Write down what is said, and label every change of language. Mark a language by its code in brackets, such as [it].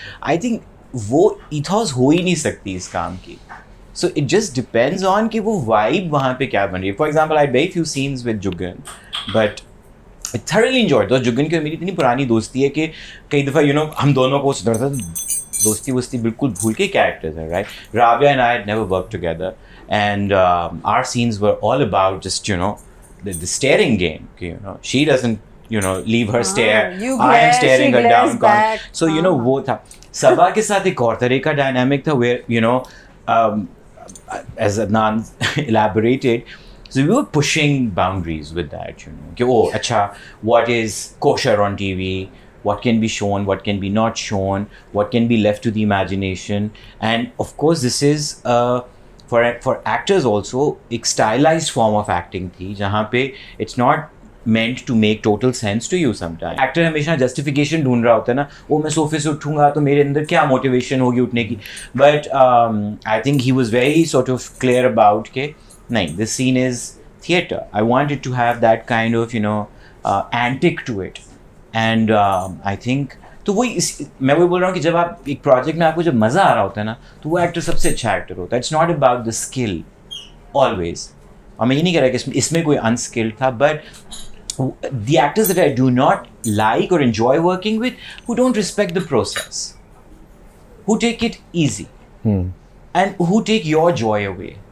[en] I think [hi] वो ethos हो ही नहीं सकती इस काम की. [en] so it just depends on [hi] कि वो वाइब वहाँ पे क्या बन रही है. [en] For example, I very few scenes with Jugan, but I thoroughly enjoyed. [hi] तो जुगन की मेरी इतनी पुरानी दोस्ती है कि कई दफ़ा हम दोनों को दोस्ती वोस्ती बिल्कुल भूल के कैरेक्टर्स हैं, right? [en] Rabia and I had never worked together, and our scenes were all about just the staring game. She doesn't leave her stare. I am staring her down. Back. [hi] So वो था. सबा के साथ एक और तरह का dynamic था [en] where as Adnan elaborated. So we were pushing boundaries with that, acha, what is kosher on TV, what can be shown, what can be not shown, what can be left to the imagination. And of course, this is for actors also a stylized form of acting [hi] thi, jahan pe [en] it's not meant to make total sense to you sometimes. [hi] Actor हमेशा justification ढूंढ रहा होता है ना, वो मैं सोफे से उठूंगा तो मेरे अंदर क्या motivation होगी उठने की. [en] But I think he was very sort of clear about [hi] के नहीं, [en] this scene is theatre. I wanted to have that kind of antic to it, and I think [hi] तो मैं वही बोल रहा हूँ कि जब आप एक प्रोजेक्ट में आपको जब मज़ा आ रहा होता है ना, तो वो एक्टर सबसे अच्छा एक्टर होता है. [en] It's not about the skill always. [hi] और मैं ये नहीं कह रहा कि इसमें कोई अनस्किल्ड था, [en] But the actors that I do not like or enjoy working with, who don't respect the process, who take it easy, and who take your joy away.